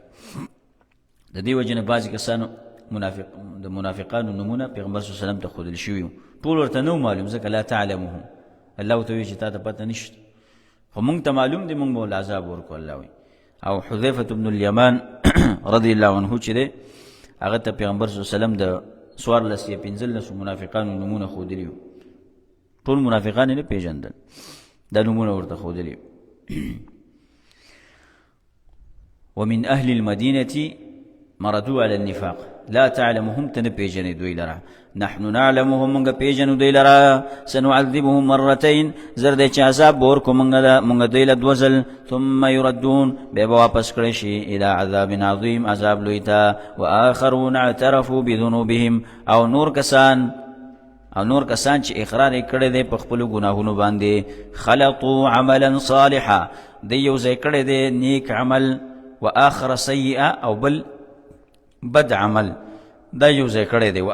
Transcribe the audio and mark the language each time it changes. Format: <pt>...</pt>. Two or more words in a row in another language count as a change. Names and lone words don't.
<ps>د دې وجې نه بعضې کسانو د منافقانو نومونه پیغمبر</ps> <ar>صلی الله علیه وسلم</ar> <ps>ته ښودل شوي وو ټول ورته نه معلوم ځکه</ps> <ar>لا تعلمهم</ar> <ps>الله ورته وایي چې تا ته پته نشته خو موږ ته معلوم دی موږ به ول عذاب ورکو الله وایي. او حذیفة بن الیمان</ps> <ar>رضی الله عنه</ar> <ps>چې دی هغه ته پیغمبر</ps> <ar>صلی الله علیه وسلم</ar> <ps>د 14 یا 15 منافقانو نمونه ښودلي وو. ټول منافقان یې نه پېژندل، دا نمونه ورته ښودلي.</ps> <ar>ومن أهل المدينة مردوا على النفاق لا تعلمهم</ar> <ps>تن پیژنې دوی لره،</ps> <ar>نحن نعلمهم</ar> <ps>منګه پیژنو دوی لره،</ps> <ar>سنعذبهم مرتين</ar> <ps>زر دې چې عذاب ورکو منګه دوی له دوزل،</ps> <ar>ثم يردون</ar> <ps>بیا به واپس کړی شي</ps> <ar>الى عذاب عظیم</ar> <ps>عذاب لوی ته.</ps> <ar>واخرون اعترفوا بذنوبهم</ar> <ps>او نور کسان چې اقرار یې کړی دی په خپلو ګناهونو باندې،</ps> <ar>خلطوا عملا صالحا</ar> <ps>دی یو ځای کړی دی نیک عمل،</ps> <ar>واخر سیئه</ar> <ps>او بل بد عمل دا یو ځای کړی دی.</ps>